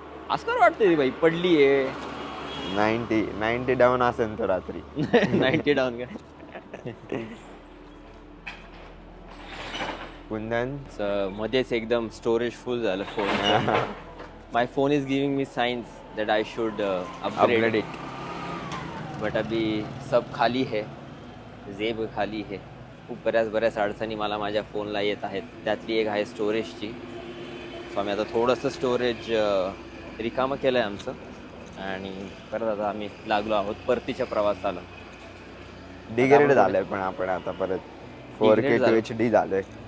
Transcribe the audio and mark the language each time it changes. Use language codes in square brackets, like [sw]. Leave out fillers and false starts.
[mr] असं काय वाटतंय बाई पडली आहे. 90 डाऊन असेल तो रात्री. 90 डाऊन का कुंदन मध्येच एकदम स्टोरेज फुल झालं phone. [en] my phone is giving me signs that I should upgrade it, but [hi] अभी सब खाली है. जेब खाली है. [mr] खूप बऱ्याच अडचणी मला माझ्या फोनला येत आहेत. त्यातली एक आहे स्टोरेजची. सो आम्ही आता थोडंसं स्टोरेज रिकामं केलं आहे आमचं, आणि परत आता आम्ही लागलो आहोत परतीच्या प्रवासाला. डिग्रेड झालंय पण आपण आता परत 4K to HD झालंय.